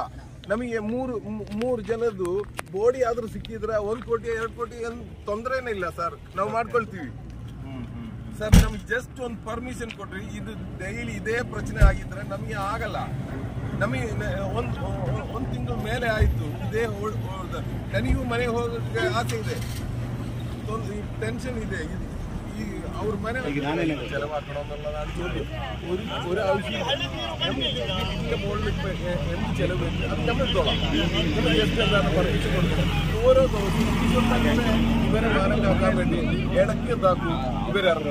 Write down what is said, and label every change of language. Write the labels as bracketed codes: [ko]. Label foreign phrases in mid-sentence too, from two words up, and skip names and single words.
[kn] ನಮಗೆ ಮೂರು ಜನದ್ದು ಬೋಡಿ ಆದ್ರೂ ಸಿಕ್ಕಿದ್ರೆ 1 ಕೋಟಿ 2 ಕೋಟಿ ಏನು ತೊಂದರೆನೇ ಇಲ್ಲ ಸರ್, ನಾವು ಮಾಡ್ಕೊಳ್ತೀವಿ ಸರ್. ನಮ್ಗೆ ಜಸ್ಟ್ ಒಂದು ಪರ್ಮಿಷನ್ ಕೊಟ್ರಿ. ಇದು ಡೈಲಿ ಇದೇ ಪ್ರಶ್ನೆ ಆಗಿದ್ರೆ ನಮಗೆ ಆಗಲ್ಲ. ನಮಗೆ ಒಂದು ತಿಂಗಳ ಮೇಲೆ ಆಯ್ತು ಇದೇ. ನನಗೂ ಮನೆಗೆ ಹೋಗಕ್ಕೆ ಆಸೆ ಇದೆ, ಟೆನ್ಷನ್ ಇದೆ. [ml] ഈ അവർ മനെ ചെലവാക്കണമെന്നുള്ള ഒരു ആവശ്യമില്ല. ഇതിന്റെ മുകളിൽ എന്ത് ചെലവ് അത് നമ്മൾ എടുത്തോളാം. നമ്മൾ ജസ്റ്റ് എന്താണ് പെർമിഷൻ കൊടുക്കുന്നത്. ഓരോ ദിവസവും ഇവരെ മാനം കാക്കാൻ വേണ്ടി ഇടയ്ക്ക് എന്താക്കും ഇവരിറങ്ങും.